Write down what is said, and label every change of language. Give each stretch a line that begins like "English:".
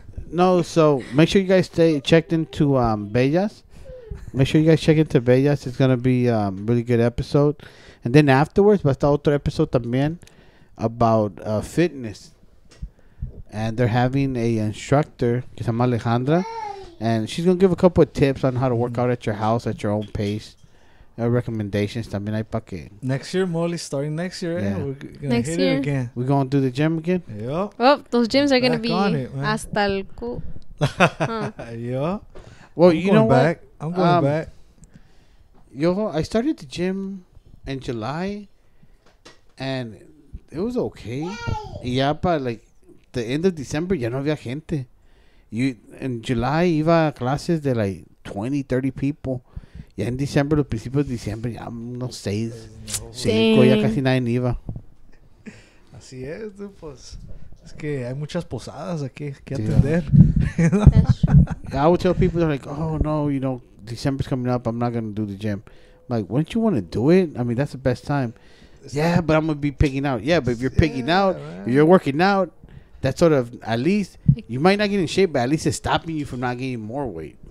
English: No, so make sure you guys stay checked into Bellas. Make sure you guys check into Bellas. It's gonna be really good episode. And then afterwards,
Spanish: va a estar otro
English: episode también about fitness. And they're having a instructor
Spanish: que se llama
English: Alejandra, and she's gonna give a couple of tips on how to work out at your house at your own pace.
Spanish: Recommendations también hay para que.
English: Next year, Molly, starting next year, Yeah. we're gonna Next hit year. it again. We're gonna do the gym again. Yeah. Oh, those gyms are gonna Back be on it, man.
Spanish: hasta el cu.
English: Yeah. Well, I'm you going know back. what? I'm going back. I started the gym in July, and it was okay.
Spanish: Y ya para
English: like the end of December
Spanish: ya no había gente.
English: In July
Spanish: iba a clases de
English: like 20, 30 people.
Spanish: Ya en diciembre, los principios de diciembre, ya unos 6, 5, ya casi nadie iba. Así es, dude, pues. Es que hay muchas posadas aquí que atender.
English: That's true. I would tell people, they're like, oh, no, you know, December's coming up. I'm not going to do the gym. I'm like, wouldn't you want to do it? I mean, that's the best time. Yeah, but I'm going to be pigging out. Yeah, but if you're pigging out, if you're working out, that's sort of, at least, you might not get in shape, but at least it's stopping you from not gaining more weight.